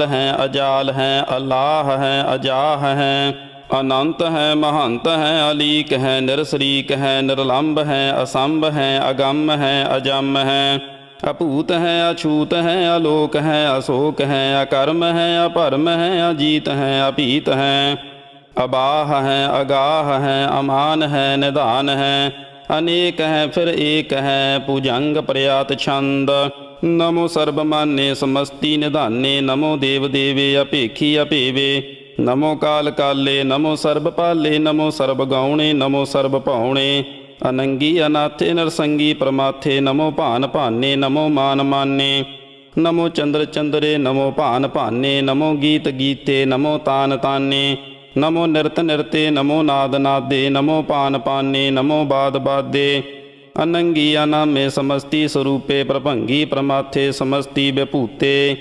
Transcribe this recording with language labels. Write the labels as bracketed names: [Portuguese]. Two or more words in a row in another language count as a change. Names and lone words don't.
[Punjabi] ਹੈ, ਅਜਾਲ ਹੈ, ਅਲਾਹ ਹੈ, ਅਜਾਹ ਹੈ, ਅਨੰਤ ਹੈ, ਮਹੰਤ ਹੈ, ਅਲੀਕ ਹੈ, ਨਿਰਸਰੀਕ ਹੈ, ਨਿਰਲੰਭ ਹੈ, ਅਸੰਭ ਹੈ, ਅਗੰਮ ਹੈ, ਅਜੰਮ ਹੈ, ਅਭੂਤ ਹੈ, ਅਛੂਤ ਹੈ, ਅਲੋਕ ਹੈ, ਅਸੋਕ ਹੈ, ਅਕਰਮ ਹੈ, ਅਭਰਮ ਹੈ, ਅਜੀਤ ਹੈ, ਅਭੀਤ ਹੈ, ਅਬਾਹ ਹੈ, ਅਗਾਹ ਹੈ, ਅਮਾਨ ਹੈ, ਨਿਧਾਨ ਹੈ, ਅਨੇਕ ਹੈ, ਫਿਰ ਏਕ ਹੈ। ਭੁਜੰਗ ਪ੍ਰਿਆਤ ਛੰਦ। ਨਮੋ ਸਰਬ ਮਾਨੇ ਸਮਸਤੀ ਨਿਧਾਨੇ। ਨਮੋ ਦੇਵ ਦੇਵੇ ਅਭੇਖੀ ਅਭੇਵੇ। ਨਮੋ ਕਾਲ ਕਾਲੇ, ਨਮੋ ਸਰਬ ਪਾਲੇ। ਨਮੋ ਸਰਬ ਗਾਉਣੇ, ਨਮੋ ਸਰਬ ਭਾਉਣੇ। अनंगी अनाथे नरसंगी परमाथे नमो भान भाने नमो मान माने नमो चंद्र चंद्रे नमो भान भाने नमो गीत गीते नमो तान ताने नमो नृत नृते नमो नाद नादे नमो पान पाने नमो बाद बादे अनंगी अनामे समस्ती स्वरूपे प्रभंगी प्रमाथे समस्ती विभूते